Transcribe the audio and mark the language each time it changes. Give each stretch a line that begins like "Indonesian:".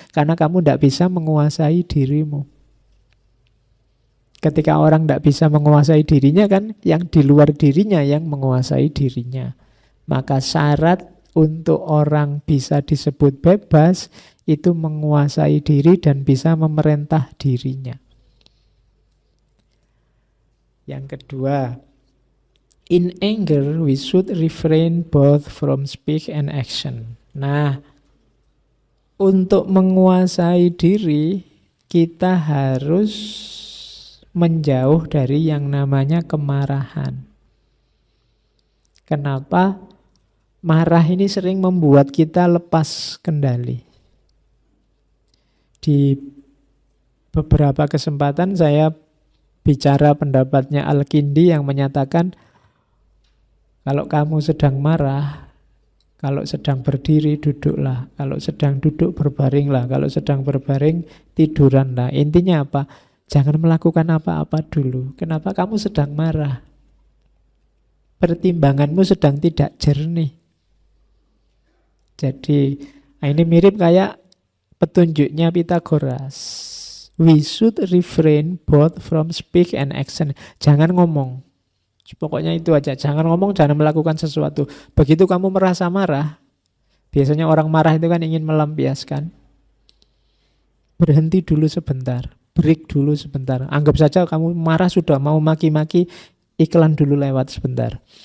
Indonesian: Karena kamu tidak bisa menguasai dirimu. Ketika orang tidak bisa menguasai dirinya kan, yang di luar dirinya yang menguasai dirinya. Maka syarat untuk orang bisa disebut bebas itu menguasai diri dan bisa memerintah dirinya. Yang kedua,
English: in anger we should refrain both from speech and action.
Indonesian: Nah, untuk menguasai diri kita harus menjauh dari yang namanya kemarahan. Kenapa? Marah ini sering membuat kita lepas kendali. Di beberapa kesempatan saya bicara pendapatnya Al-Kindi yang menyatakan kalau kamu sedang marah, kalau sedang berdiri duduklah, kalau sedang duduk berbaringlah, kalau sedang berbaring tiduranlah. Intinya apa? Jangan melakukan apa-apa dulu. Kenapa? Kamu sedang marah. Pertimbanganmu sedang tidak jernih. Jadi ini mirip kayak petunjuknya Pitagoras.
English: We should refrain both from speech and action.
Indonesian: Jangan ngomong. Pokoknya itu aja. Jangan ngomong, jangan melakukan sesuatu. Begitu kamu merasa marah, biasanya orang marah itu kan ingin melampiaskan. Berhenti dulu sebentar. Break dulu sebentar. Anggap saja kamu marah sudah mau maki-maki, iklan dulu lewat sebentar.